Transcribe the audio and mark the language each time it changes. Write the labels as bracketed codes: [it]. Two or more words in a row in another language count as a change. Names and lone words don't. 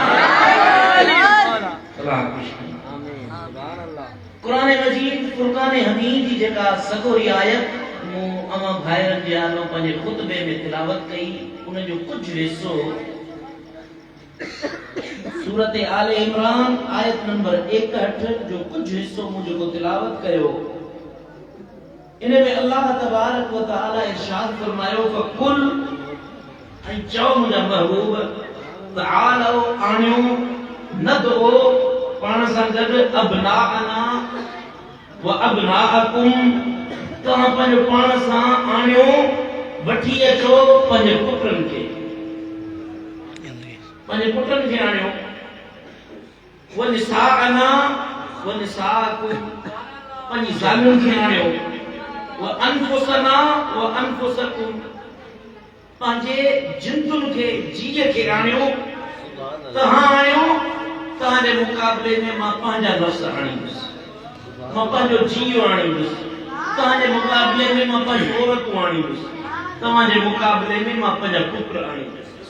[sd] कुरान मजीद फुरकान हमीद जी जेका सगोरी आयत मूं अवां भाइरनि जे आलो पंहिंजे खुतबे में तिलावत कई, उन जो कुछ हिस्सो सूरत आले इमरान आयत नंबर 61 जो कुछ हिस्सो मूं जेको तिलावत कयो, इन में अल्लाह [ar] تبارك وتعالى [sd] इरशाद फरमायो फकुल ऐं चओ मुंहिंजा महबूब तआलो आणियो नदो पाण सां गॾु [ar] أبناءنا وأبناءكم, [sd] तव्हां पंहिंजो पाण सां आणियो वठी अचो पंहिंजे पुटनि खे, पंहिंजे पुटनि खे आणियो। [ar] ونساءنا ونساءكم, [sd] पंहिंजी ज़ालुनि खे आणियो। [ar] وأنفسنا وأنفسكم, [sd] पंहिंजे जिंदुनि खे जीअ खे आणियो। तव्हां आणियो, तव्हांजे मुक़ाबले में मां पंहिंजा नफ़्स आणींदुसि, मां पंहिंजो जीउ आणींदुसि। तव्हांजे मुक़ाबले में मां पंहिंजी औरतूं आणींदुसि, तव्हांजे मुक़ाबले में मां पंहिंजा पुत्र आणींदुसि।